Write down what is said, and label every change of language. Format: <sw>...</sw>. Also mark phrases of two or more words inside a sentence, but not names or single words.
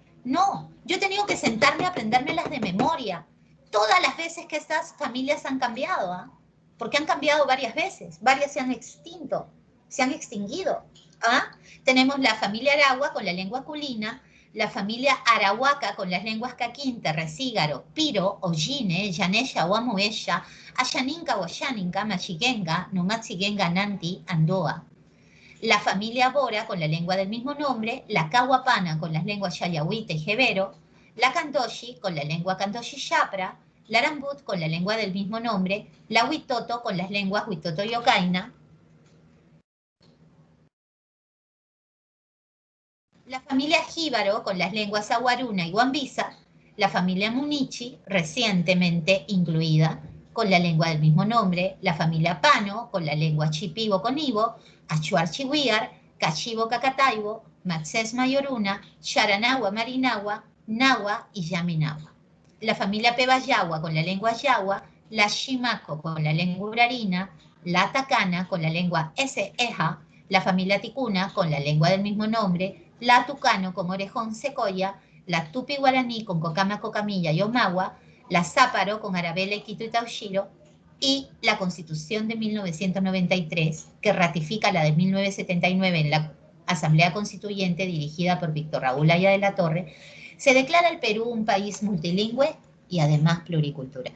<es>No, yo he tenido que sentarme a aprendérmelas de memoria. Todas las veces que estas familias han cambiado, ¿ah? Porque han cambiado varias veces, varias se han extinto, se han extinguido. ¿Ah? Tenemos la familia Aragua con la lengua culina, la familia Arahuaca con las lenguas Caquinte, Recígaro, Piro, Ojine, Yanesha, Huamuesha, Ayaninka, Huayaninka, Machiguenga, Numatziguenga, Nanti, Andoa. La familia Bora con la lengua del mismo nombre, la Cahuapana con las lenguas Yayahuite y Jebero, la Candoshi con la lengua Candoshi-Yapra, la Arambut con la lengua del mismo nombre, la Huitoto con las lenguas Huitoto y Ocaina, la familia Jíbaro con las lenguas Aguaruna y Guambiza, la familia Munichi, recientemente incluida, con la lengua del mismo nombre, la familia Pano con la lengua Chipibo con Ibo, Achuar Chihuiar, Cachibo Cacataibo, Maxés Mayoruna, Charanagua Marinagua, Nahua y Yaminagua. La familia Pebayagua con la lengua Yagua, la Shimaco con la lengua Urarina, la Tacana con la lengua Eja, la familia Ticuna con la lengua del mismo nombre, la Tucano con orejón secoya, la Tupi Guaraní con Cocama Cocamilla y Omagua, la Záparo con Arabela, Quito y Taushiro, y la Constitución de 1993, que ratifica la de 1979 en la Asamblea Constituyente dirigida por Víctor Raúl Haya de la Torre, se declara el Perú un país multilingüe y además pluricultural.</es>